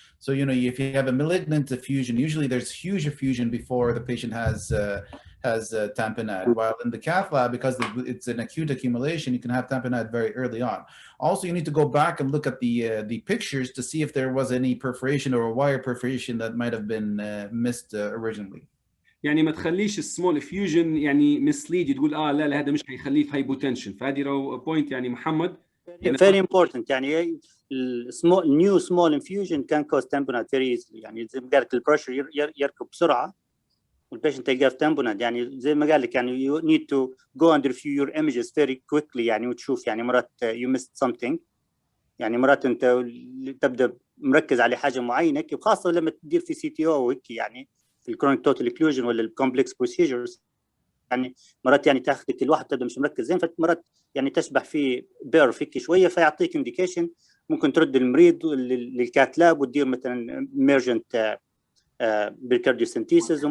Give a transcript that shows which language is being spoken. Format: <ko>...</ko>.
<en>So if you have a malignant effusion, usually there's huge effusion before the patient has tamponade. While in the cath lab, because it's an acute accumulation, you can have tamponade very early on. Also, you need to go back and look at the pictures to see if there was any perforation or a wire perforation that might have been missed originally.</en> <ar>يعني ما تخليش السمول افيوجن يعني مسليد تقول لا هذا مش هيخليه في هايبوتنشن. فهذه بوينت يعني محمد</ar> <en>very important. يعني new small infusion can cause tamponade very easily.</en> <ar>يعني زي ما قالت البريشر يركب بسرعه والبيشنت تلقاه في tamponade.</ar> <en>يعني زي ما قال لك يعني you need to go and review your images very quickly يعني</en> <ar>وتشوف يعني مرات</ar> <en>you missed something.</en> <ar>يعني مرات انت تبدا مركز على حاجه معينه خاصه لما تدير في CTO وهيك يعني في الكرونيك توتال اكلوجن ولا الكومبلكس بروسيجرز. يعني مرات يعني تاخذك الواحد تبدا مش مركز زين فمرات يعني تشبح في بير فيك شويه فيعطيك انديكيشن ممكن ترد المريض للكات لاب وتدير مثلا ايمرجنت بالكارديوسنتيسز.</ar>